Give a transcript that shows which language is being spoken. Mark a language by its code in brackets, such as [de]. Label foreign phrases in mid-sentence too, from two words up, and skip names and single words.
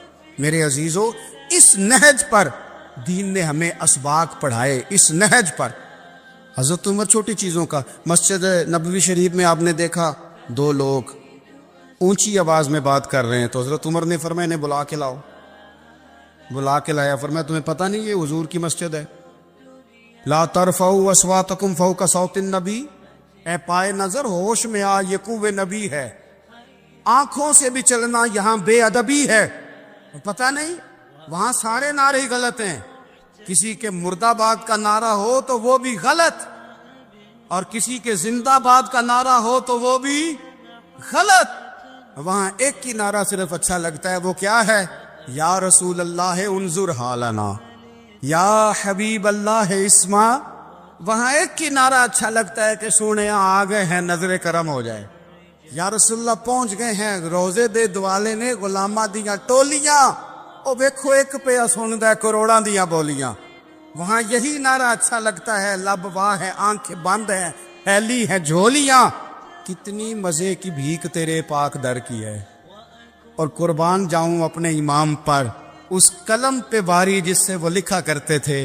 [ur] میرے عزیزو، اس نہج پر دین نے ہمیں اسباق پڑھائے. اس نہج پر حضرت عمر چھوٹی چیزوں کا، مسجد نبوی شریف میں آپ نے دیکھا دو لوگ اونچی آواز میں بات کر رہے ہیں تو حضرت عمر نے فرمایا انہیں بلا کے لاؤ. بلا کے لایا، فرمایا تمہیں پتہ نہیں یہ حضور کی مسجد ہے. [ar] لا ترفعوا اصواتکم فوق صوت النبی. [ur] اے پائے نظر ہوش میں آ، یہ قوہ نبی ہے. آنکھوں سے بھی چلنا یہاں بے ادبی ہے. پتہ نہیں وہاں سارے نعرے ہی غلط ہیں. کسی کے مرد آباد کا نعرہ ہو تو وہ بھی غلط، اور کسی کے زندہ آباد کا نعرہ ہو تو وہ بھی غلط. وہاں ایک کی نعرہ صرف اچھا لگتا ہے، وہ کیا ہے؟ [ar] یا رسول اللہ انظر حالنا، یا حبیب اللہ اسما. [ur] وہاں ایک کی نعرہ اچھا لگتا ہے کہ سونے آ گئے ہیں، نظر کرم ہو جائے. [ar] یا رسول اللہ [pa] پہنچ گئے ہیں، روزے دے دوالے نے غلامہ دیاں ٹولیاں، او ویکھو ایک پہ سندا ہے کروڑاں دیاں بولیاں. [ur] وہاں یہی نعرہ اچھا لگتا ہے، لب واہ ہے، آنکھیں بند ہیں، پھیلی ہیں جھولیاں. کتنی مزے کی بھیک تیرے پاک در کی ہے. اور قربان جاؤں اپنے امام پر، اس قلم پہ باری جس سے وہ لکھا کرتے تھے.